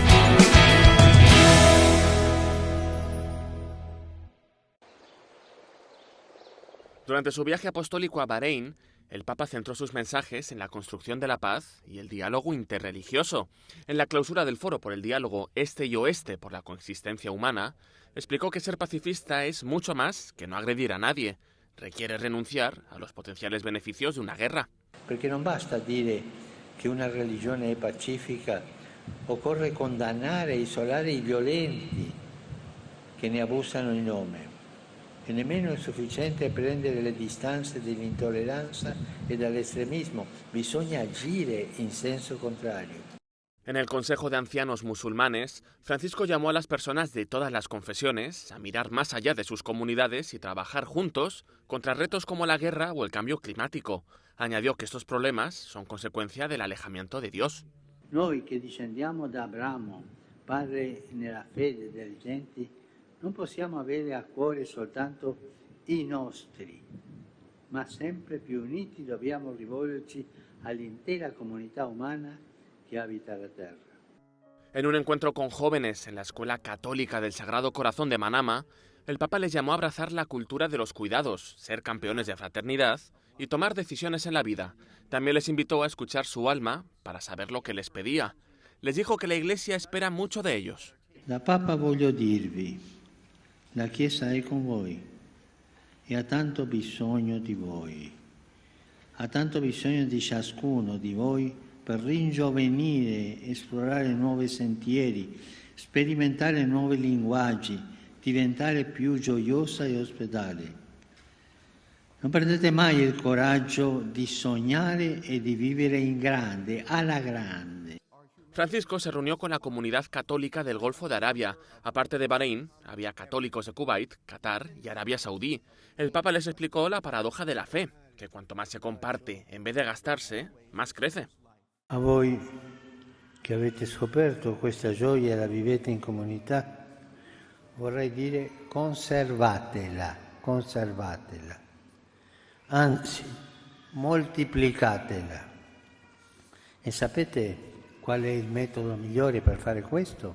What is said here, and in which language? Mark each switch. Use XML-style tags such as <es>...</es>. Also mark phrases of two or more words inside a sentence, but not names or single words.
<es>Durante su viaje apostólico a Bahrein, el Papa centró sus mensajes en la construcción de la paz y el diálogo interreligioso. En la clausura del Foro por el Diálogo Este y Oeste por la Coexistencia Humana, explicó que ser pacifista es mucho más que no agredir a nadie. Requiere renunciar a los potenciales beneficios de una guerra.</es> <it>Perché non basta dire che una religione è pacifica, occorre condannare e isolare i violenti che ne abusano in nome. E nemmeno è sufficiente prendere le distanze dall'intolleranza e dall'estremismo, bisogna agire in senso contrario.</it> <es>En el Consejo de Ancianos Musulmanes, Francisco llamó a las personas de todas las confesiones a mirar más allá de sus comunidades y trabajar juntos contra retos como la guerra o el cambio climático. Añadió que estos problemas son consecuencia del alejamiento de Dios.</es> <it>Noi che discendiamo da Abramo, padre nella fede delle genti, non possiamo avere a cuore soltanto i nostri, ma sempre più uniti dobbiamo rivolgerci all'intera comunità umana</it> <es>que habita la tierra. En un encuentro con jóvenes en la Escuela Católica del Sagrado Corazón de Manama, el Papa les llamó a abrazar la cultura de los cuidados, ser campeones de fraternidad y tomar decisiones en la vida. También les invitó a escuchar su alma para saber lo que les pedía. Les dijo que la Iglesia espera mucho de ellos.</es> <it>Da Papa voglio dirvi, la Chiesa è con voi e ha tanto bisogno di voi. Ha tanto bisogno di ciascuno di voi per ringiovanire, esplorare nuovi sentieri, sperimentare nuovi linguaggi, diventare più gioiosa e ospitale. Non perdete mai il coraggio di sognare e di vivere in grande, alla grande.</it> <es>Francisco se reunió con la comunidad católica del Golfo de Arabia. Aparte de Bahrein, había católicos de Kuwait, Qatar y Arabia Saudí. El Papa les explicó la paradoja de la fe, que cuanto más se comparte en vez de gastarse, más crece.</es> <it>A voi che avete scoperto questa gioia e la vivete in comunità, vorrei dire conservatela, anzi moltiplicatela. E sapete qual è il metodo migliore per fare questo?</it>